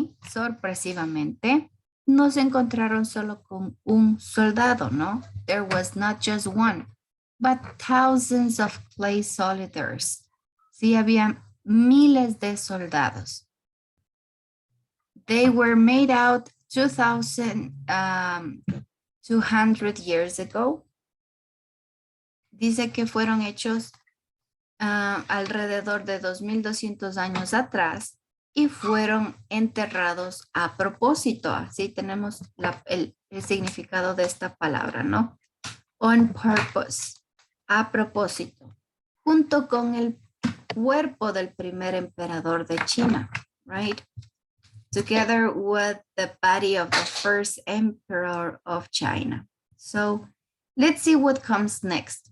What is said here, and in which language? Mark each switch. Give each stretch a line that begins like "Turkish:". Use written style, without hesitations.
Spanish: Sorpresivamente, no se encontraron solo con un soldado, ¿no?
English: There was not just one, but thousands of clay soldiers.
Spanish: Sí, había miles de soldados.
English: They were made out 2,200 years ago.
Spanish: Dice que fueron hechos alrededor de 2,200 años atrás y fueron enterrados a propósito. Así tenemos el significado de esta palabra, ¿no?
English: On purpose,
Spanish: a propósito, junto con el cuerpo del primer emperador de China, right?
English: Together with the body of the first emperor of China. So let's see what comes next.